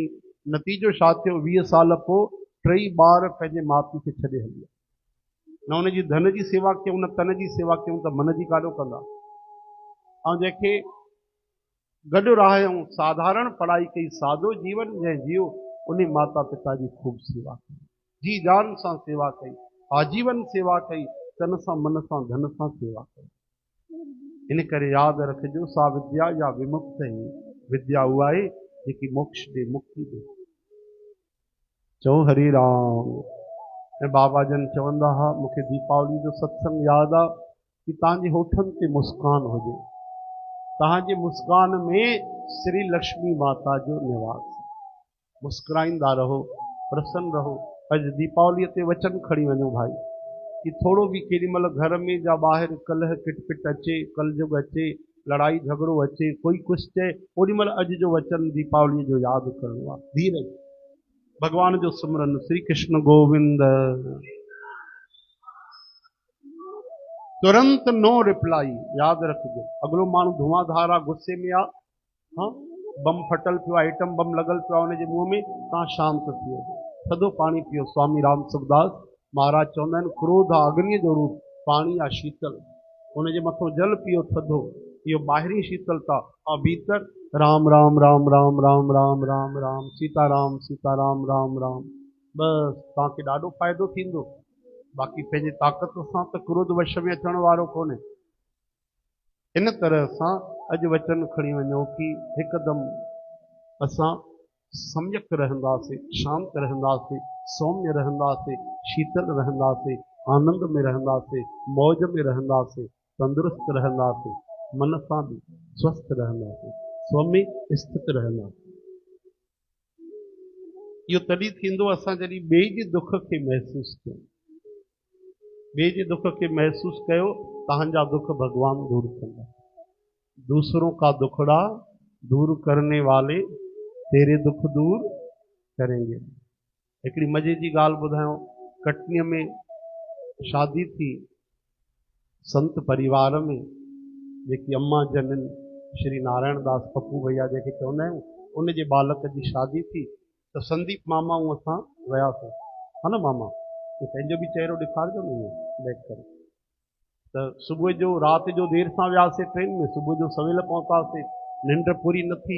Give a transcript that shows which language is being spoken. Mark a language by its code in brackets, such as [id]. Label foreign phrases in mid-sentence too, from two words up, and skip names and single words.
[sd] नतीजो छा थियो? 20 साल पोइ 3 ॿार पंहिंजे माउ पीउ खे छॾे हली। न उनजी धन जी सेवा कयूं, न तन जी सेवा कयूं, त मन जी काॾो कंदा। ऐं जंहिंखे गॾु रहियूं, साधारण पढ़ाई कई, सादो जीवन जंहिं जियो, उन माता पिता जी खूब सेवा कई, जी जान सां सेवा कई, आजीवन सेवा कई, तन सां मन सां धन सां सेवा कई। इन करे यादि रखिजो, [sa] सा विद्या या विमुक्त है, [sd] विद्या उहा आहे जेकी मोक्ष ॾे, मुक्ति ॾे। चओ हरि राम। ऐं बाबा जन चवंदा हुआ, मूंखे दीपावली जो सत्संग यादि आहे कि तव्हांजे होठनि ते मुस्कान हुजे, तव्हांजे मुस्कान में श्री लक्ष्मी माता जो निवास। मुस्कुराईंदा रहो, प्रसन्न रहो। अॼु दीपावलीअ ते वचन खणी वञो भाई, कि थोड़ो भी केॾी महिल घर में या ॿाहिरि कलह किटपिट अचे, कलजुग अचे, लड़ाई झगड़ो अचे, कोई कुछ चए, ओॾी महिल अॼु जो वचन दीपावलीअ जो यादि करिणो आहे। धीरज, भगवान जो सिमरन, श्री कृष्ण गोविंद। तुरंत [en] no reply, [sd] यादि रखिजो। अगलो माण्हू धुआंधार आहे, गुस्से में आहे, हाँ बम फटल पियो आहे, आइटम बम लॻल पियो आहे उनजे मुंहं में, तव्हां शांत थी वञो, थधो पाणी पीओ। स्वामी राम सुखदास महाराज चवंदा आहिनि, क्रोध आहे अग्नीअ जो रूप, पाणी आहे शीतल, उनजे मथां जल पीओ थधो, इहो ॿाहिरीं शीतलता। ऐं भीतर राम राम राम राम राम राम राम राम, सीताराम सीताराम राम राम, बसि तव्हांखे ॾाढो फ़ाइदो थींदो। बाक़ी पंहिंजी ताक़त सां त क्रोध वश में अचण वारो कोन्हे। इन तरह सां अॼु वचन खणी वञो कि हिकदमि असां सम्यक रहंदासीं, शांत रहंदासीं, सौम्य रहंदासीं, शीतल रहंदासीं, आनंद में रहंदासीं, मौज में रहंदासीं, तंदुरुस्त रहंदासीं, मन सां बि स्वस्थ रहंदासीं, स्वमी स्थित रहंदासीं। इहो तॾहिं थींदो असां जॾहिं ॿिए जे दुख खे महसूस कयूं। ॿिए जे दुख खे महसूस कयो, तव्हांजा दुख भगवान दूर कंदा। [hi] दूसरों का दुखड़ा दूर करने वाले तेरे दुख दूर करेंगे। [sd] हिकिड़ी मज़े जी ॻाल्हि ॿुधायो, कटनीअ में शादी थी संत परिवार में, जेकी अम्मा जन श्री नारायण दास पप्पू भैया जंहिंखे चवंदा आहियूं, उनजे बालक जी शादी थी। त संदीप मामा ऐं असां वियासीं, हा न मामा, पंहिंजो बि चहिरो ॾेखारिजो न बैक करे। त सुबुह जो, राति जो देरि सां वियासीं ट्रेन में, सुबुह जो सवेल पहुतासीं, निंड पूरी न थी।